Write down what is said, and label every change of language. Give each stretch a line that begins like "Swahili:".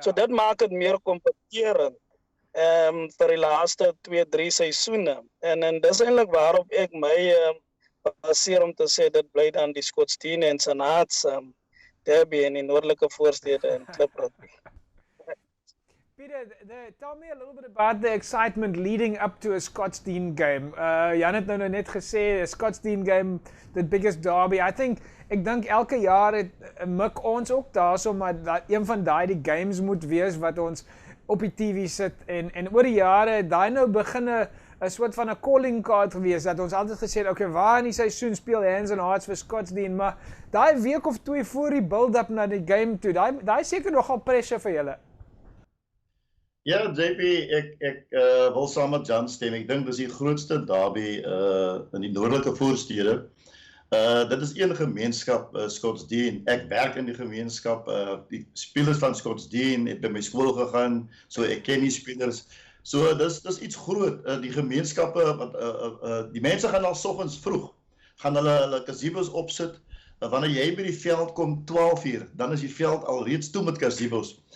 Afrikaans: So dit maak dit meer kompeterend vir die laaste 2-3 seisoene en dis eintlik waarop ek my baseer om te sê dit bly dan die Scottsdene en Ensenaats derby in die noordelike voorstede en Klip Rugby.
English: Peter, tell me a little bit about the excitement leading up to a Scottsdene game.
Afrikaans: Jan het nou net gesê,
English: a Scottsdene game, the biggest derby.
Afrikaans: Ek dink elke jaar het mik ons ook daarso, maar dat een van die games moet wees wat ons op die TV sit en oor die jare daai nou begin 'n soort van 'n calling card gewees dat ons altyd gesê het, okay, waar in die seisoen speel Hands and Hearts vir Scottsdene, maar daai week of 2 voor die build-up na die game toe, daai seker nogal pressure vir julle. Ja, JP, ek wil saam met Jan stem. Ek dink dis die grootste derby in die noordelike voorstede. Dit is een gemeenskap, Scottsdene. Ek werk in die gemeenskap. Die spelers van Scottsdene het by my skool gegaan, so ek ken die spelers. So dis iets groot. Die gemeenskappe die mense gaan al soggens vroeg, gaan hulle gazebos opsit. Wanneer jy by die veld kom 12 uur, dan is die veld al reeds toe met gazebos.